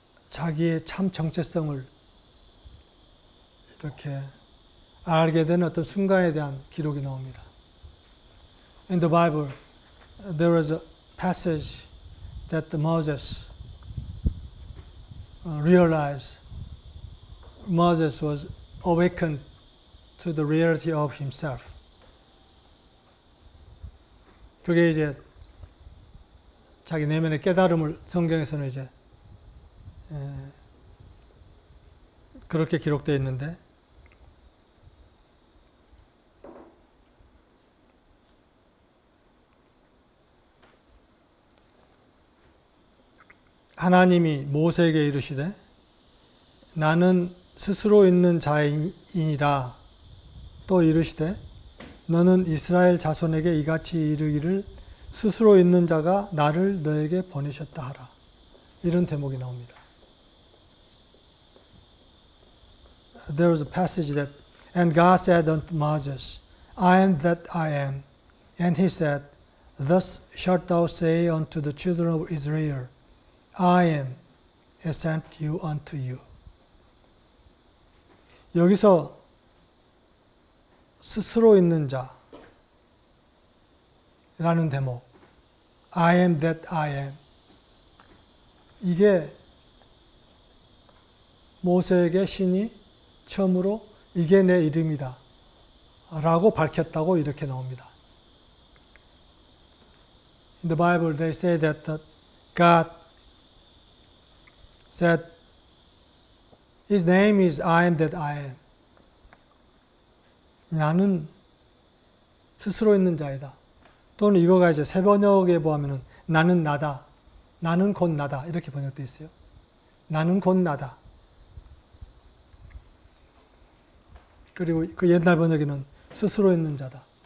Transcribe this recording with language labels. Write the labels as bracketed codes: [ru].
[ko] 자기의 참 정체성을 이렇게 알게 된 어떤 순간에 대한 기록이 나옵니다. [en] In the Bible, there is a passage that Moses realized Moses was awakened to the reality of himself. [ko] 그게 이제 자기 내면의 깨달음을 성경에서는 이제 그렇게 기록되어 있는데 하나님이 모세에게 이르시되 나는 스스로 있는 자이니라 또 이르시되 너는 이스라엘 자손에게 이같이 이르기를 스스로 있는 자가 나를 너에게 보내셨다 하라. 이런 대목이 나옵니다. [en] There was a passage that, and God said unto Moses, I am that I am. And he said, Thus shalt thou say unto the children of Israel, I am, has sent you unto you. [ko] 여기서 스스로 있는 자라는 대목, [en] I am that I am. [ko] 이게 모세에게 신이 처음으로 이게 내 이름이다 라고 밝혔다고 이렇게 나옵니다. [en] In the Bible they say that God said His name is I am that I am. [ko] 나는 스스로 있는 자이다. 또는 이거가 이제 새 번역에 보면은 나는 나다. 나는 곧 나다. 이렇게 번역되어 있어요. 나는 곧 나다. 그리고 그 옛날 번역에는 스스로 있는 자다.